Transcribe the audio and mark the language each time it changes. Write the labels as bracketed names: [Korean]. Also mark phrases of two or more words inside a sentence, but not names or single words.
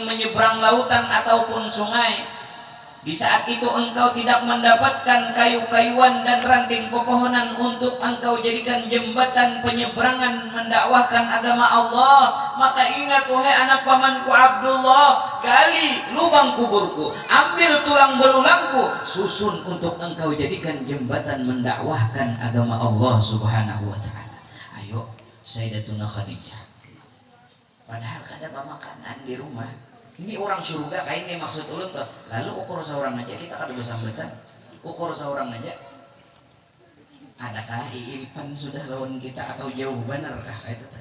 [Indonesian] menyeberang lautan ataupun sungai, di saat itu engkau tidak mendapatkan kayu-kayuan dan ranting pepohonan untuk engkau jadikan jembatan penyeberangan mendakwahkan agama Allah, maka ingat wahai anak pamanku Abdullah, gali lubang kuburku, ambil tulang belulangku, susun untuk engkau jadikan jembatan mendakwahkan agama Allah [Arabic] سبحانه وتعالى. [Banjar] Ayo Sayyidatuna Khadijah, padahal kada makanan di rumah. Ini orang surga kayak ini maksud ulun tuh. Lalu ukur seorang aja kita kada bersambatan. Ukur seorang aja. Adakah iripan sudah lawan kita atau jauh benarkah kayak itu?